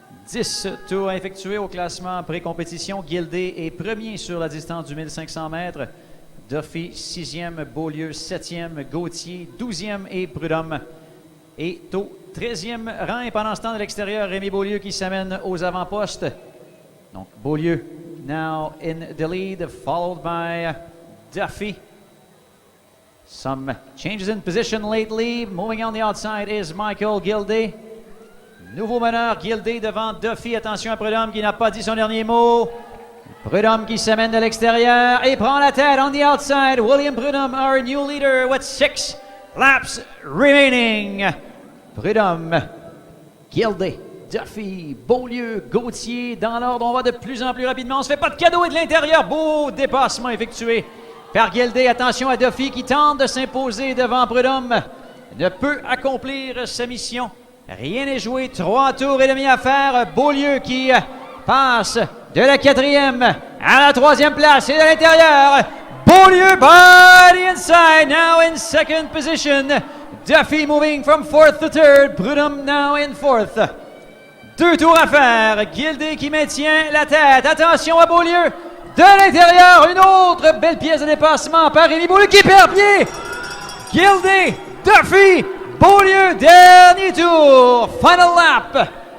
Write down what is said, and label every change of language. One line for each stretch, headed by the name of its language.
French: 10 tours à effectuer au classement pré-compétition. Gilday est premier sur la distance du 1500 mètres. Duffy, 6e, Beaulieu, 7e, Gauthier, 12e et Prudhomme est au 13e rang. Et pendant ce temps, de l'extérieur, Rémi Beaulieu qui s'amène aux avant-postes. Donc,
English: Beaulieu now in the lead, followed by Duffy. Some changes in position lately. Moving on the outside is Michael Gilday.
French: Nouveau meneur, Gilday devant Duffy. Attention à Prudhomme qui n'a pas dit son dernier mot. Prudhomme qui s'amène de l'extérieur et prend la tête
English: on the outside. William Prudhomme, our new leader, with 6 laps remaining. Prudhomme, Gilday, Duffy, Beaulieu, Gauthier.
French: Dans l'ordre, on va de plus en plus rapidement. On ne se fait pas de cadeau et de l'intérieur. Beau dépassement effectué par Gilday. Attention à Duffy qui tente de s'imposer devant Prudhomme. Ne peut accomplir sa mission. Rien n'est joué. 3 tours et demi à faire. Beaulieu qui passe de la 4e à la 3e place et de l'intérieur.
English: Beaulieu by the inside, now in 2nd position. Duffy moving from 4th to 3rd. Prudhomme now in 4th.
French: 2 tours à faire. Gilday qui maintient la tête. Attention à Beaulieu. De l'intérieur, une autre belle pièce de dépassement par Rémi Beaulieu qui perd pied. Gilday, Duffy, Beaulieu, dernier tour.
English: Final lap.